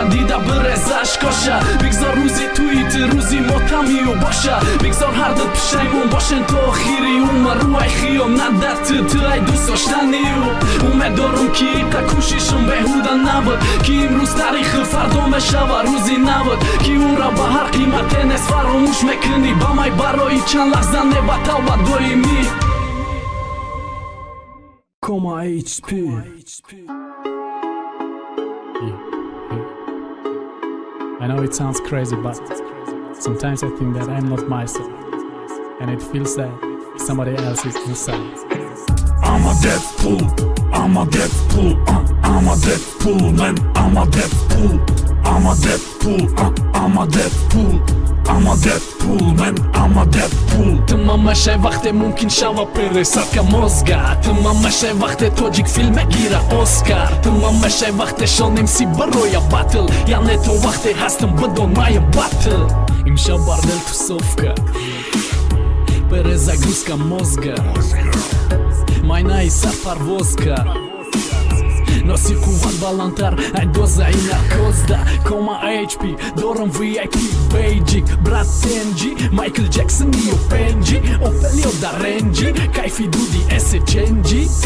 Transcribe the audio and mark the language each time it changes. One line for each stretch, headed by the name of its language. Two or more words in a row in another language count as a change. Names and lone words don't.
Tajik: дида биреза ашкоша бигзор рӯзи туи ту рӯзи мотамиу боша бигзор ҳар ду пушаймон бошен то охири умру ай хиёнат дар ту ай дӯст доштани ӯ умеддорам ки иқа кӯшишам беҳуда набуд ки имрӯз таърихи фардо мешава рӯзи набуд ки ӯра ба ҳар қимате нест фаромӯш мекунӣ ба май барои чанд лаҳза не ба тавба доимӣ
English: Кома HP I know it sounds crazy, but sometimes I think that I'm not myself, and it feels that somebody else is inside. I'm a Deadpool, I'm a Deadpool, I'm a Deadpool, man, I'm a Deadpool, I'm a Deadpool, I'm a Deadpool, I'm a Deadpool, man, I'm a Deadpool.
Tajik: Тамам мешай вақте мумкин шава
Russian: пересадка мозга
Tajik: Тамам мешай вақте тоҷик филм мегира Оскар Тамам мешай вақте шонем си бароя батл Яъне то вақте ҳастам бидон мая батл имшаб бар дил
Russian: тусовка перезагрузка мозга
Tajik: майнаи сарпарвоз кард носи қувват баландтар ай дозаи наркозда кома HP дорам VIP бейджик брат Тенджи Майкл Джексон ё Пенджи Опел ё дар ренджи кайфи дуди эсе ченджи